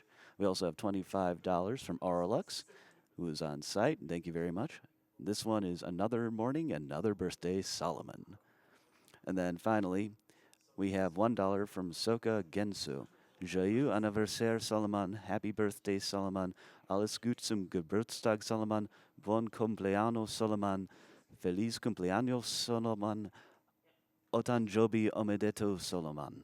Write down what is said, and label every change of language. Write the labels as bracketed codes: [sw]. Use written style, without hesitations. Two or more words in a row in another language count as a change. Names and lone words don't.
[en] We also have $25 from Auralux, who is on site. Thank you very much. This one is Another Morning, Another Birthday Solomon. And then finally, we have $1 from Soka Gensu. [fr] Joyeux anniversaire Solomon, [en] happy birthday Solomon, [de] alles gut zum Geburtstag Solomon, [es] bon cumpleaños Solomon, feliz cumpleaños Solomon, [ja] お誕生日おめでとう Solomon.